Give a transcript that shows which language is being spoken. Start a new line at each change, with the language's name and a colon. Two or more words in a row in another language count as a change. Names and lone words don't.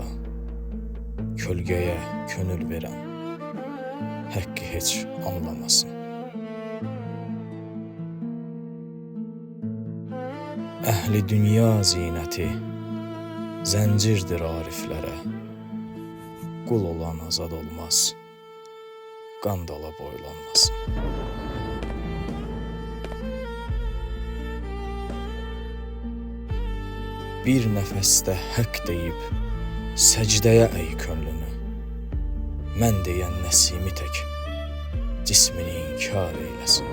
Turkish: Kölgeye könül veren, hakkı hiç anlamasın. Ehli dünya zineti, zencirdir ariflere. Kul olan azad olmaz, qandala boylanmasın.
Azerbaijani: Bir nəfəsdə haqq deyib, səcdəyə əy könlünü. Mən deyən nəsimi tək, cismini inkar eyləsin.